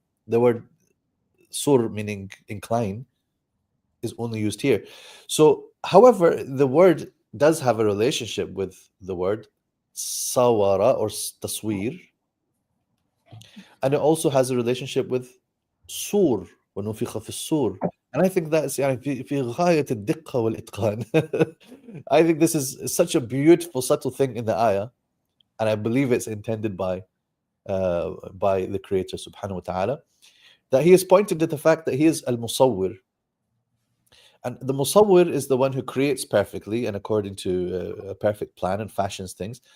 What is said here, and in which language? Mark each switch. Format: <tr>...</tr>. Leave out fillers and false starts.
<en>The word sur, meaning incline, is only used here. So, however, the word does have a relationship with the word sawara or taswir, and it also has a relationship with sur,</en> <ar>وَنُفِخَ فِي الصُّورِ.</ar> <en>And I think that's</en> <ar>يعني في غاية الدقة والإتقان.</ar> <en>I think this is such a beautiful, subtle thing in the ayah, and I believe it's intended by the Creator subhanahu wa ta'ala, that he has pointed to the fact that he is al-Musawwir. And the Musawwir is the one who creates perfectly and according to a perfect plan and fashions things.</en>